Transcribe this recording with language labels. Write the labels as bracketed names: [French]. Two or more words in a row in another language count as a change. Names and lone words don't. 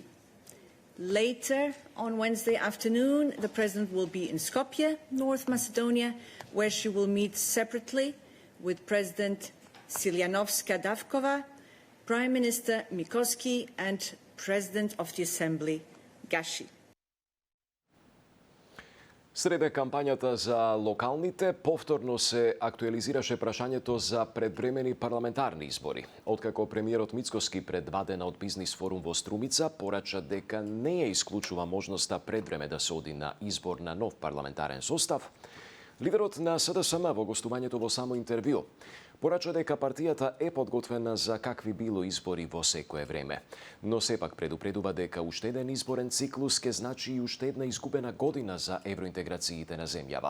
[English] Later on Wednesday afternoon, the President will be in Skopje, North Macedonia, where she will meet separately with President Siljanovska-Davkova, Prime Minister Mikoski and President of the Assembly, Gashi. [Macedonian] Среде кампањата за локалните, повторно се актуализираше прашањето за предвремени парламентарни избори. Откако премиерот Мицкоски пред 2 дена од Бизнис форум во Струмица порача дека не ја исклучува можноста предвреме да се оди на избор на нов парламентарен состав, лидерот на СДСМ во гостувањето во само интервју порача дека партијата е подготвена за какви било избори во секое време, но сепак предупредува дека уште еден изборен циклус ке значи и уште една изгубена година за евроинтеграциите на земјава.